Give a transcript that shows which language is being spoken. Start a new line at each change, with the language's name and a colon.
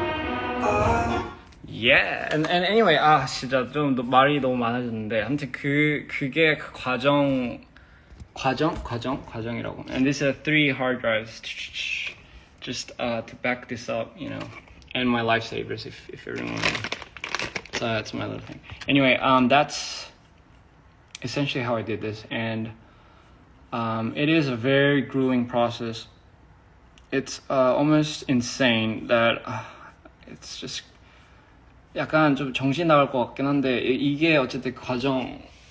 English: and anyway,
Korean: 진짜 좀 말이 너무 많아졌는데, 아무튼 그게 그 과정이라고.
English: And these are 3 hard drives, just to back this up, you know, and my lifesavers if everyone. So that's my little thing. Anyway, that's essentially how I did this, and it is a very grueling process. It's almost insane that it's just
Korean: 약간 좀 정신 나갈 것 같긴 한데 이게 어쨌든 과정이고요.